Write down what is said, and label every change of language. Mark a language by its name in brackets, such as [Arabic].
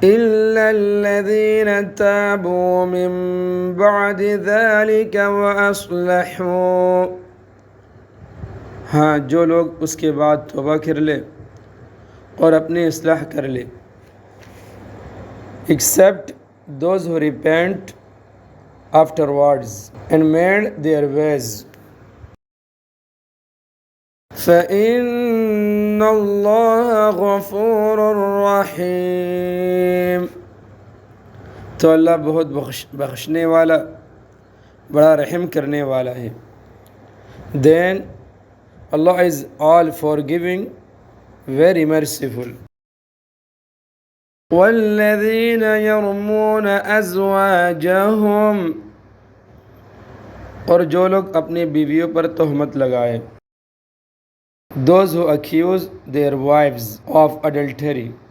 [Arabic] إلا الذين تابوا من بعد ذلك وأصلحوا، [Urdu] ہاں جو لوگ اس کے بعد توبہ کر لے اور اپنی اصلاح کر لے. [English] Except those who repent afterwards and mend their ways. [Arabic] فَإِنَّ اللَّهَ غَفُورٌ رَحِيمٌ، [Urdu] تو اللہ بہت بخشنے والا، بڑا رحم کرنے والا ہے. [English] Then Allah is all forgiving, very merciful. [Arabic] وَالَّذِينَ يَرْمُونَ أَزْوَاجَهُمْ، [Urdu] اور جو لوگ اپنی بیویوں پر تہمت لگائے. [English] Those who accuse their wives of adultery.